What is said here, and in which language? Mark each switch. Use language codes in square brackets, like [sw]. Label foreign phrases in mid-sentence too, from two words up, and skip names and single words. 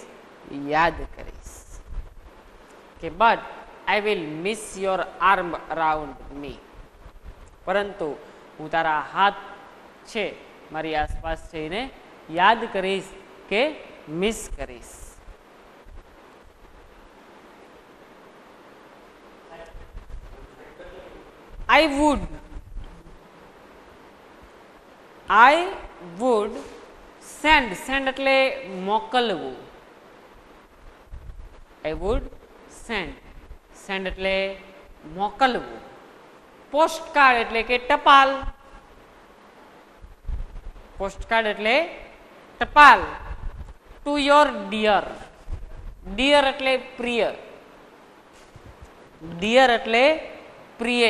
[gu] યાદ કરીશ. કે [en] but I will miss your arm around me, [gu] પરંતુ હું તારા હાથ છે મારી આસપાસ છે એને યાદ કરીશ કે મિસ કરીશ. [en] I would send, send [gu] એટલે મોકલવું. [en] I would send, send [gu] એટલે મોકલવું. પોસ્ટકાર્ડ એટલે કે ટપાલ. પોસ્ટકાર્ડ એટલે ટપાલ. [en] to your dear, dear [gu] એટલે પ્રિય, [en] ડિયર [gu] એટલે પ્રિય.